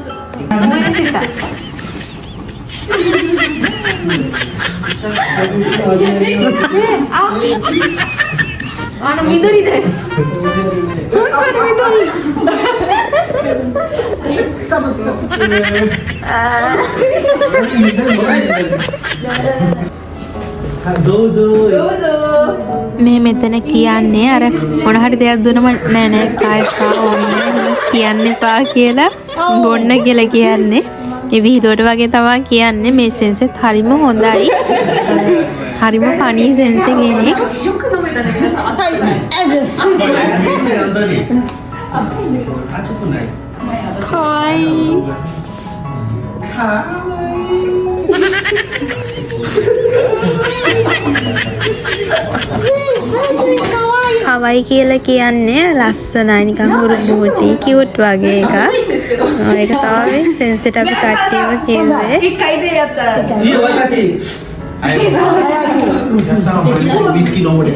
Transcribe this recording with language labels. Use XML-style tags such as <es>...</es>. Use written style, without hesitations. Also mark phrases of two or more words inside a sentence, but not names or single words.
<ja>緑です。どうぞ。</ja> <si>මේ මෙතන කියන්නේ අර මොන හරි දෙයක් දුන්නම නෑ නෑ කායපා ඕනේ එහෙම කියන්න එපා කියලා බොන්න කියලා කියන්නේ. ඒ විහිදුවට වගේ තමයි කියන්නේ. මේ සෙන්සෙත් හරිම හොඳයි. හරිම</si> <en>funny sense</en> <si>එකනේ.</si> <ja>よく飲めたね皆さん。熱いね。熱くない。</ja> <si>කායි කවයි කියලා කියන්නේ ලස්සනයි නිකන් හුරු බූටි කියුට් වගේ එකක්. ඒක තමයි සෙන්සෙට අපි කට්ටියම කිව්වේ.</si> <ja>一回でやったら。いいよ私。ウイスキー飲むです。</ja>